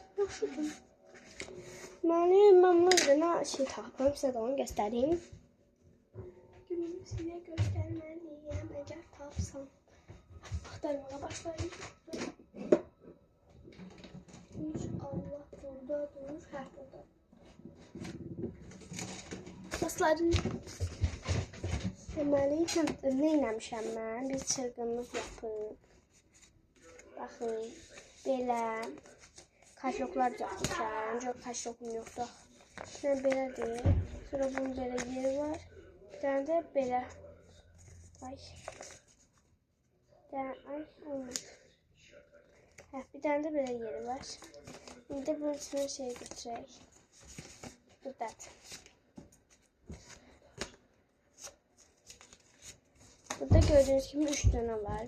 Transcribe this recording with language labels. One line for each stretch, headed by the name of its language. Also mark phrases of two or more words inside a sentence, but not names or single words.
Azerbaijani: Yaxşıdır.
Turkish: Ben burada şey tapım, size de onu göstereyim. Günümü size göstermeliyim, eğer tapsam. Aktarmaya başlayayım. İnşallah burada durur, burada.
Azerbaijani: Dostlarım, deməli, nə eləmişəm mən?
Turkish: Bir çılgınlıq yapıb.
Azerbaijani: Baxın, belə kaşoklar yapmışam. Çok kaşokum yoxdur. Ben belədir. Sonra bunun belə yeri var. Bir tane de belə. Ay. Ay, olmaz. Bir tane de belə yeri var. İndi bunun içine şey götürək. Buradadır.
Turkish: Burada gördüğünüz gibi 3 tane var.